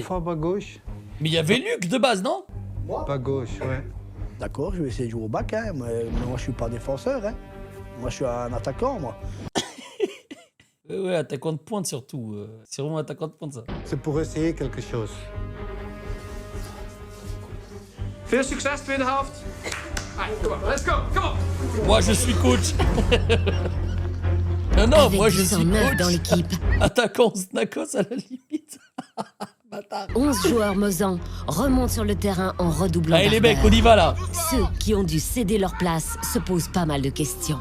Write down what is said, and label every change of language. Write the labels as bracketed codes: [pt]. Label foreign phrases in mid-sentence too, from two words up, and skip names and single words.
[fr] on fait bas gauche? Mais il y avait Luc de base, non? Pas gauche, ouais. D'accord, je vais essayer de jouer au bac, hein, mais moi je suis pas défenseur. Hein. Moi je suis un attaquant, moi. Ouais, attaquant de pointe surtout. C'est vraiment attaquant de pointe, ça. C'est pour essayer quelque chose. [nl] Veel succes, tweede helft. Allez, kom op, [en] let's go, come on. [fr] Moi, je suis coach. Non, non, Avec moi, je 10 en suis neuf coach. dans l'équipe. Attaquant Snakos à la limite. 11 joueurs mosans remontent sur le terrain en redoublant Allez, les mecs, d'ardeur. on y va, là. Ceux qui ont dû céder leur place se posent pas mal de questions.